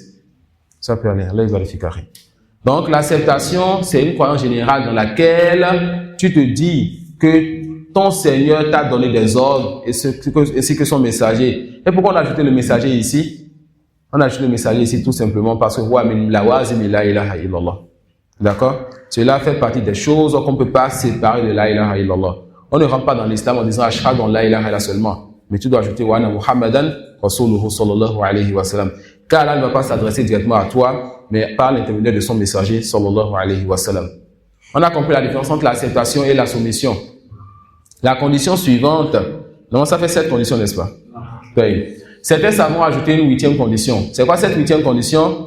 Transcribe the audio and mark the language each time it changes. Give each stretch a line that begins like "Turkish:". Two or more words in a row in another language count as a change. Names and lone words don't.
French: Ça peut aller, Allah vérifierait. Donc l'acceptation, c'est une croyance générale dans laquelle tu te dis que ton Seigneur t'a donné des ordres ainsi que son messager. Et pourquoi on a ajouté le messager ici? On a ajouté le messager ici tout simplement parce que
Arabic: ومن لوازم لا إله إلا الله.
French: D'accord? Cela fait partie des choses qu'on ne peut pas séparer de
Arabic: لا إله إلا الله.
French: On ne rentre pas dans l'islam en disant
Arabic: أشهد أن لا إله إلا الله
French: seulement. Mais tu dois ajouter
Arabic: وأن محمدا رسوله صلى الله عليه وسلم.
French: Car Allah ne va pas s'adresser directement à toi, mais par l'intermédiaire de son messager
Arabic: صلى الله عليه وسلم.
French: On a compris la différence entre l'acceptation et la soumission. La condition suivante, non, ça fait 7 conditions, n'est-ce pas? Oui. Certains savants ajouter une 8e condition. C'est quoi cette 8e condition?